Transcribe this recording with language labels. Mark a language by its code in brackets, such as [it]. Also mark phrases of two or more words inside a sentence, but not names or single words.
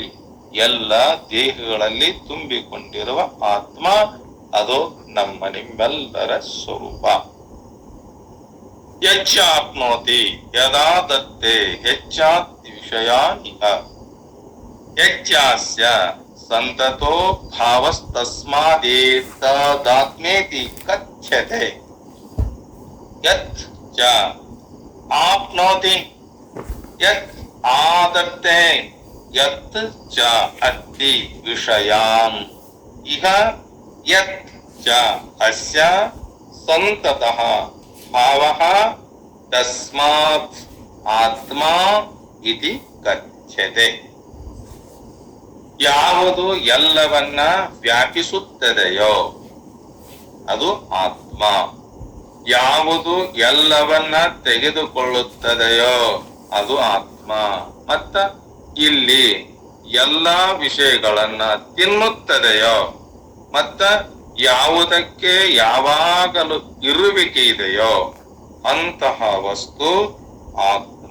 [kn] ಎಲ್ಲ ದೇಹಗಳಲ್ಲಿ ತುಂಬಿಕೊಂಡಿರುವ ಆತ್ಮ ಅದು ನಮ್ಮ ನಿಮ್ಮೆಲ್ಲರ ಸ್ವರೂಪ. [sa] ಯಚ್ಚಾಪ್ನೋತಿ ಯದಾ ದತ್ತೆ ಹೆಚ್ಚಾತಿ ವಿಷಯಾನಿಹ ಯಚ್ಚಾಸ್ಯ ಸಂತತೋ ಭಾವಸ್ತಸ್ಮಾದೇತದಾತ್ಮೇತಿ ಕಥ್ಯತೆ. ಯತ್ ಚ ಆಪ್ನೋತಿ ಯತ್ ಆದತ್ತೆ ಯತ್ ಚ ಅತ್ತಿ ವಿಷಯಾನ್ ಇಹ ಯತ್ ಚ ಅಸ್ಯ ಸಂತತಃ ಭಾವಃ ತಸ್ಮಾತ್ ಆತ್ಮ ಇತಿ ಕಥ್ಯತೆ. [kn] ಯಾವುದು ಎಲ್ಲವನ್ನ ವ್ಯಾಪಿಸುತ್ತದೆಯೋ ಅದು ಆತ್ಮ, ಯಾವುದು ಎಲ್ಲವನ್ನ ತೆಗೆದುಕೊಳ್ಳುತ್ತದೆಯೋ ಅದು ಆತ್ಮ, ಮತ್ತ ಇಲ್ಲಿ ಎಲ್ಲಾ ವಿಷಯಗಳನ್ನ ತಿನ್ನುತ್ತದೆಯೋ ಮತ್ತ ಯಾವುದಕ್ಕೆ ಯಾವಾಗಲೂ ಇರುವಿಕೆ ಇದೆಯೋ ಅಂತಹ ವಸ್ತು ಆತ್ಮ.